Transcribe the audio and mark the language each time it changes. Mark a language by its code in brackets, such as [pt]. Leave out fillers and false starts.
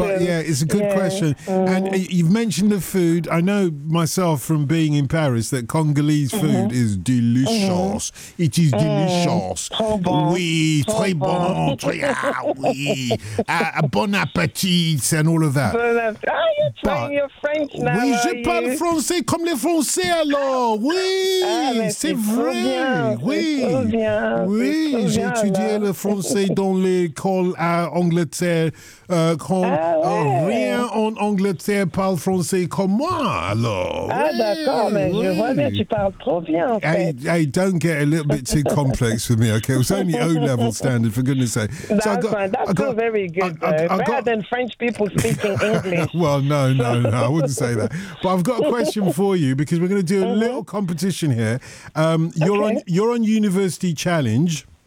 [en] But yeah, it's a good question. Mm-hmm. And you've mentioned the food. I know myself from being in Paris that Congolese food mm-hmm. is delicious. Mm-hmm. It is delicious. [fr] Très bon. Oui, très bon. Oui. [en] Bon appétit and all of that. Bon appétit. Oh, you're trying your French now. [fr] Oui, je parle français comme les français. Alors, oui, c'est vrai, oui, j'ai étudié le français dans l'école à Angleterre, quand rien en Angleterre parle français comme moi, alors, oui. Ah d'accord, mais je vois bien, tu parles trop bien, en fait. [en] Hey, don't get a little bit too complex with me, okay, it was only O-level standard, for goodness sake. That's so fine, very good, better than French people speaking English. Well, no, I wouldn't say that, but I've got a question for you, because we're going to do a mm-hmm. little competition here. You're on University Challenge.